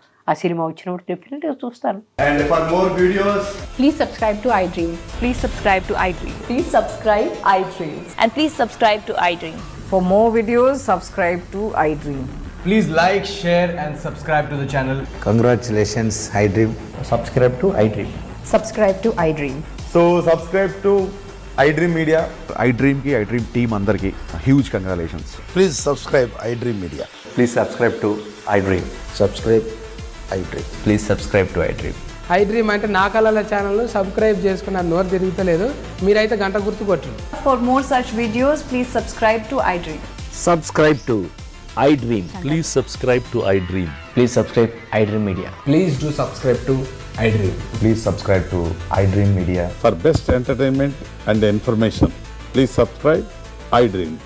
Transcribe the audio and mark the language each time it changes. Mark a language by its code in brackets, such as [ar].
[te] ఆ సినిమా వచ్చినప్పుడు డెఫినెట్గా చూస్తాను. [en] And for more videos, Please subscribe to iDream. Please subscribe to iDream. Please subscribe iDream. And please subscribe to iDream. For more videos, subscribe to iDream. please like, share and subscribe to the channel. Congratulations, iDream. Subscribe to iDream. Subscribe to iDream. So subscribe to iDream Media. iDream team andarki huge congratulations. Please subscribe iDream Media. Please subscribe to iDream. Subscribe iDream. Please subscribe to iDream. [te] iDream అంటే నా కళల ఛానల్ను subscribe చేసుకున్న నోరు తిరుగుతలేదు, మీరైతే గంట గుర్తు కొట్టండి. [en] For more such videos, please subscribe to iDream. Subscribe to iDream. Please subscribe to iDream. Please subscribe iDream Media. Please do subscribe to iDream. Please subscribe to iDream Media. For best entertainment and information, please subscribe iDream.